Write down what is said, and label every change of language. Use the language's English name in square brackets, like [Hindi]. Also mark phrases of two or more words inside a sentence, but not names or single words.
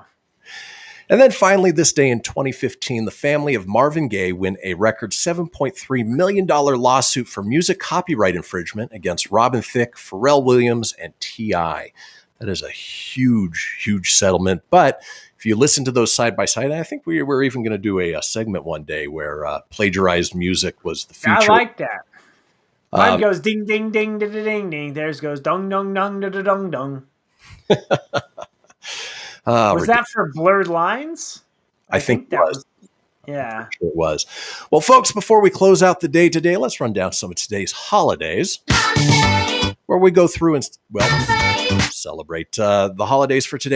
[English] And then finally, this day in 2015, the family of Marvin Gaye win a record $7.3 million lawsuit for music copyright infringement against Robin Thicke, Pharrell Williams, and T.I. That is a huge, huge settlement. But if you listen to those side by side, I think we're even going to do a segment one day where plagiarized music was the feature. I like that. Mine goes ding, ding, ding, da, da, ding, ding. Theirs goes dong, dong, dong, da, da, dong, dong. Was that for Blurred Lines? I think that was. Yeah. Sure it was. Well, folks, before we close out the day today, let's run down some of today's holidays, where we go through and, celebrate the holidays for today.